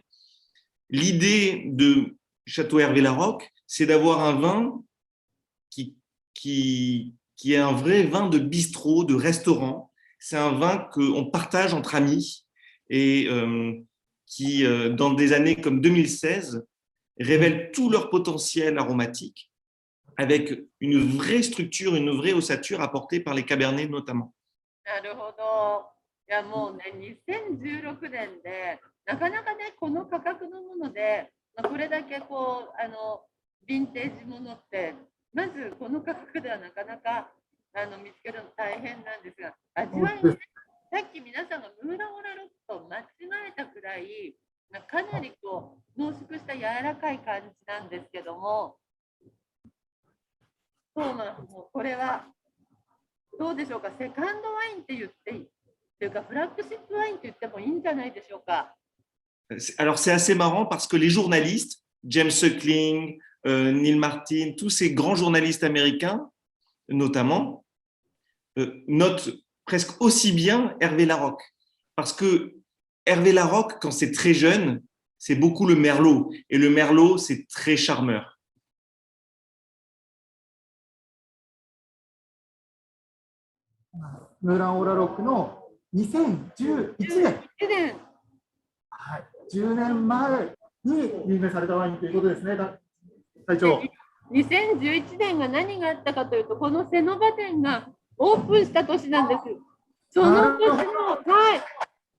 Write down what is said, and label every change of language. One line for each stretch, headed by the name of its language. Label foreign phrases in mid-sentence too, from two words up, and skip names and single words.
French: L'idée de Château Hervé Larocque, c'est d'avoir un vin qui est un vrai vin de bistrot, de restaurant. C'est un vin qu'on partage entre amis et qui, dans des années comme 2016, révèle tout leur potentiel aromatique avec une vraie structure, une vraie ossature apportée par les Cabernets notamment.
Japanese: なるほど。いやもうね、2016年でなかなかね、この価格のもので、これだけこうヴィンテージものって、まずこの価格ではなかなか見つけるの大変なんですが、味わいね、さっき皆さんがムーランオラロックと間違えたくらい、かなりこう濃縮した柔らかい感じなんですけども、そうなんもうこれはどうでしょうか、セカンドワインって言っていいというか、フラッグシップワインって言ってもいいんじゃないでしょうか。
French: Alors c'est assez marrant parce que les journalistes, James Suckling, Neil Martin, tous ces grands journalistes américains, notamment, notent presque aussi bien Hervé Larocque. Parce que Hervé Larocque, quand c'est très jeune, c'est beaucoup le Merlot. Et le Merlot, c'est très charmeur.
Japanese: Moulin au Larocque の2011年。はい、10年前に有名されたワインということですね、隊長。 2011年が何があったかというと、このセノバ店がオープンした年なんです。その年の、はい。